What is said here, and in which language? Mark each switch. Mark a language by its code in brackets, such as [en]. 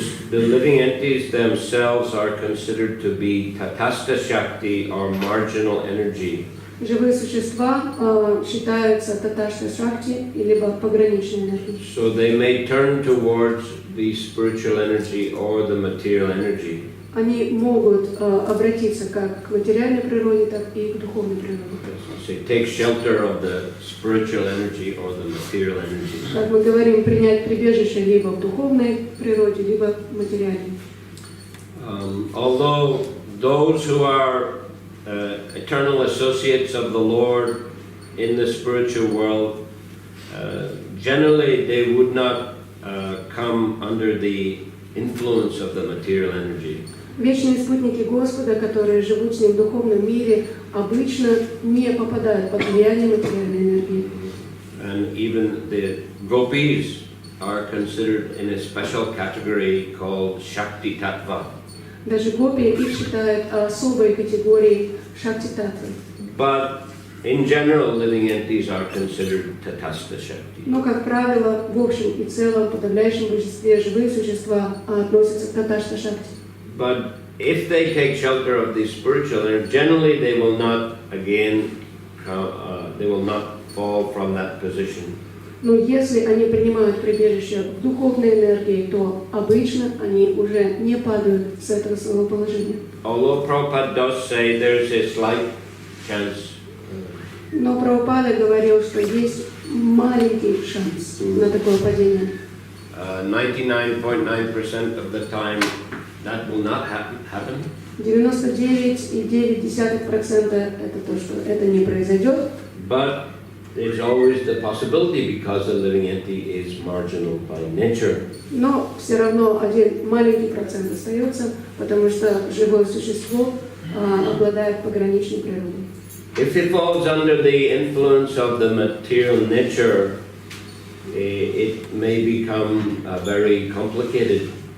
[en] The living entities themselves are considered to be tatastha shakti, or marginal energy. [ru] Живые существа считаются таташта шакти, либо пограничной энергией. [en] So they may turn towards the spiritual energy or the material energy. [ru] они могут обратиться как к материальной природе, так и к духовной природе. [en] Take shelter of the spiritual energy or the material energy. [ru] Как мы говорим, принять прибежище либо в духовной природе, либо в материальной. [en] Although those who are eternal associates of the Lord in the spiritual world, generally they would not come under the influence of the material energy. [ru] Вечные спутники Господа, которые живут с Ним в духовном мире, обычно не попадают под влияние материальной энергии. [en] And even the gopis are considered in a special category called Shakti Tattva. [ru] Даже гопи их считают особой категорией шакти-татвы. [en] But in general, living entities are considered Tatastha Shakti. [ru] Но, как правило, в общем и целом, в подавляющем большинстве живые существа относятся к таташта шакти. [en] But if they take shelter of the spiritual energy, generally they will not again, they will not fall from that position. [ru] Но если они принимают прибежище в духовной энергии, то обычно они уже не падают с этого своего положения. [en] Although Prabhupada does say there's a slight chance. [ru] Но Прабхупада говорил, что есть маленький шанс на такое падение. [en] 99.9% of the time that will not happen. [ru] 99,9% это то, что это не произойдет. [en] But there's always the possibility because the living entity is marginal by nature. [ru] Но все равно один маленький процент остается, потому что живое существо обладает пограничной природой. [en] If it falls under the influence of the material nature, it may become very complicated.